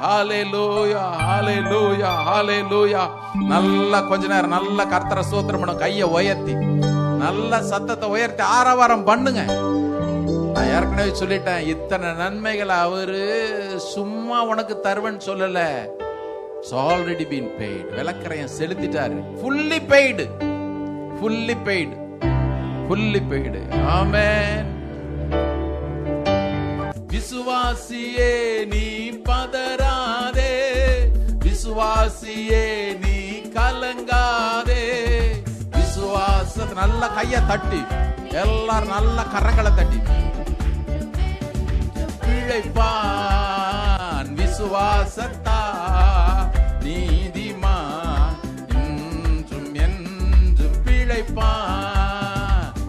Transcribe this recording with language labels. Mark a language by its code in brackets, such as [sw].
[ta] ஹல்லேலூயா, ஹல்லேலூயா, ஹல்லேலூயா. நல்லா கொஞ்ச நேரம் நல்லா கர்த்தரை ஸ்தோத்திரம் பண்ணுங்க. கையை உயர்த்தி நல்ல சத்தத்தை உயர்த்தி ஆரவாரம் பண்ணுங்க. நான் ஏற்கனவே சொல்லிட்டேன், இத்தனை நன்மைகளை அவரு சும்மா உனக்கு தருவன்னு சொல்லல. [en] It's already been paid. [ta] விலக்கரையன் செலுத்திட்டாரு. [en] fully paid, fully paid, fully paid. [ta] ஆமென். விசுவாசியே நீ பதறாதே, விசுவாசியே நீ கலங்காதே. விசுவாசத்தை நல்ல கையை தட்டி, எல்லாரும் நல்ல கரங்களை தட்டி, பிழைப்பான் விசுவாசத்தா நீதிமான் என்றும் என்றும் பிழைப்பான்.